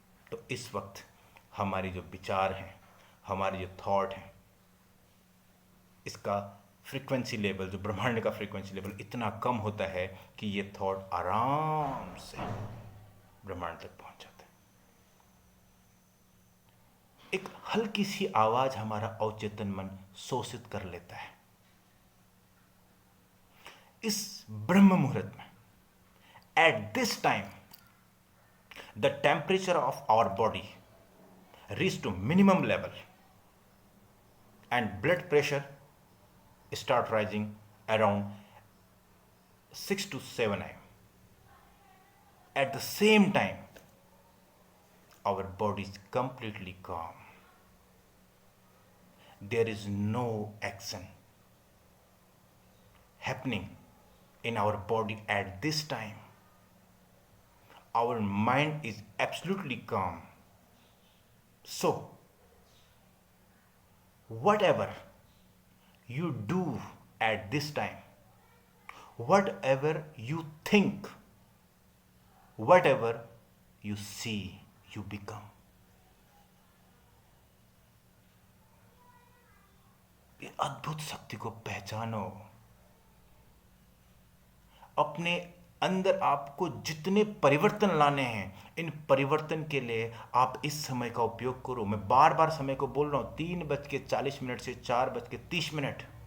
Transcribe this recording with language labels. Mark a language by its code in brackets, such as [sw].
[hi] तो इस वक्त हमारी जो विचार हैं, हमारी जो थॉट हैं, इसका फ्रीक्वेंसी लेवल, जो ब्रह्मांड का फ्रीक्वेंसी लेवल इतना कम होता है कि ये थॉट आराम से ब्रह्मांड तक पहुंच जाते हैं। एक हल्की सी आवाज हमारा अवचेतन मन शोषित कर लेता है। इस ब्रह्म मुहूर्त में, [en] At this time, the temperature of our body reach to minimum level and blood pressure start rising around 6 to 7 am. At the same time, our body is completely calm. There is no action happening in our body at this time. Our mind is absolutely calm. So, whatever you do at this time. Whatever you think, whatever you see, you become. [hi] ये अद्भुत शक्ति को पहचानो। अपने अंदर आपको जितने परिवर्तन लाने हैं, इन परिवर्तन के लिए आप इस समय का उपयोग करो। मैं बार बार समय को बोल रहा हूं, 3:40 से 4:30।